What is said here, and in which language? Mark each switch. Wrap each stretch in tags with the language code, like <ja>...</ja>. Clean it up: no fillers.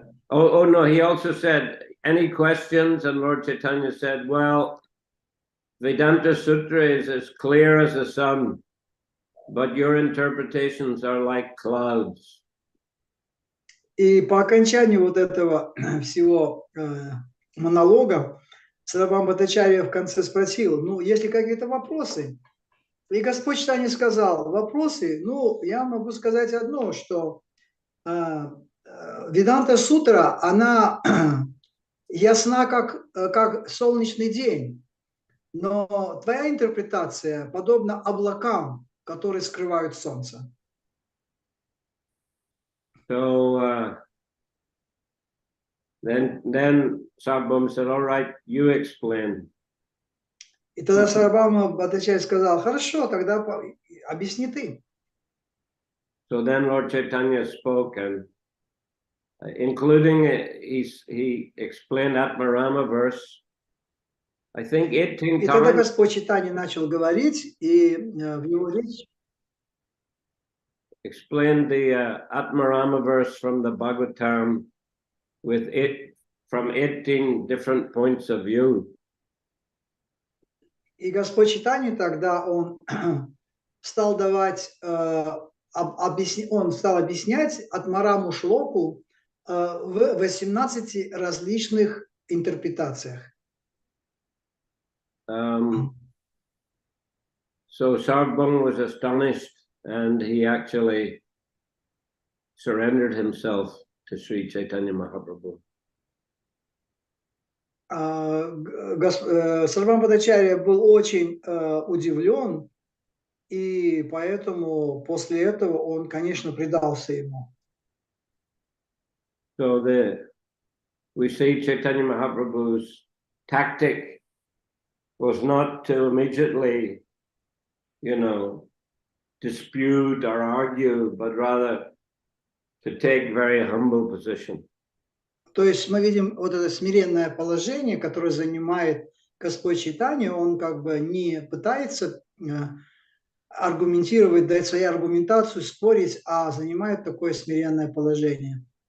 <en>No, he also said, any questions? And Lord Chaitanya said, well, Vedanta Sutra is as clear as the sun, but your interpretations are like clouds.</en> <ru>И по окончанию вот этого всего монолога Сарабхама Бхаттачарья в конце спросил, ну, есть ли какие-то вопросы? И Господь Чайтанья сказал, вопросы, ну, я могу сказать одно, что Веданта Сутра, она ясна, как солнечный день, но твоя интерпретация подобна облакам, которые скрывают солнце.</ru> <en>So then Sarvabhauma said, all right, you explain.</en> <ru>И тогда Сарабхама Бхаттачарья сказал, хорошо, тогда объясни ты.</ru> <en>So then Lord Chaitanya spoke, and including he explained Atmarama verse, I think 18</en> <ru>И тогда</ru> <en>times.</en> <ru>Господь Чайтанья начал говорить, и в его речи</ru> <en>Explained the Atmarama verse from the Bhagavatam with it from 18 different points of view.</en> <ru>И Господь Чайтанья тогда он стал давать, он стал объяснять Атмараму Шлоку в 18 различных интерпретациях.</ru> <en>So Sarvabhauma was astonished, and he actually surrendered himself to Sri Chaitanya Mahaprabhu.</en> <ru>Сарвабхаума Бхаттачарья был очень удивлен, и поэтому после этого он, конечно, предался ему.</ru> <en>So we see Chaitanya Mahaprabhu's tactic was not to immediately, dispute or argue, but rather to take very humble position.</en> <ru>То есть мы видим вот это смиренное положение, которое занимает Господь Чайтанья, он как бы не пытается аргументировать, дать свою аргументацию, спорить, а занимает такое смиренное положение.</ru>